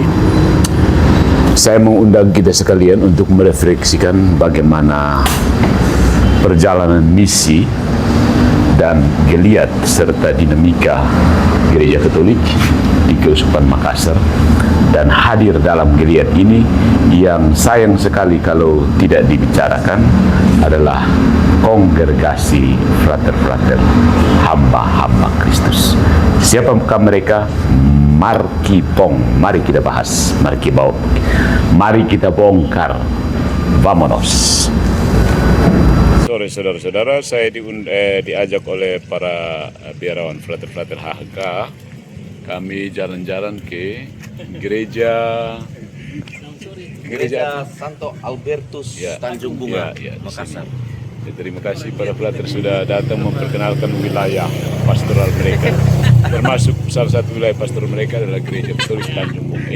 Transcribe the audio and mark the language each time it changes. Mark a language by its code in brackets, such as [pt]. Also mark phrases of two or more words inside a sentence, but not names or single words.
[id] saya mengundang kita sekalian untuk merefleksikan bagaimana perjalanan misi dan geliat serta dinamika Gereja Katolik di Keuskupan Makassar, dan hadir dalam geliat ini yang sayang sekali kalau tidak dibicarakan adalah kongregasi frater-frater hamba-hamba Kristus. Siapakah mereka? Mari kita bahas, mari kita bongkar. Vamonos. Sore saudara-saudara, saya diajak oleh para biarawan frater-frater HHK. Kami jalan-jalan ke gereja Santo Albertus ya, Tanjung Bunga, Makassar. Terima kasih para frater sudah datang memperkenalkan wilayah pastoral mereka. Termasuk salah satu wilayah pastoral mereka adalah Gereja Katolik Tanjung Bunga.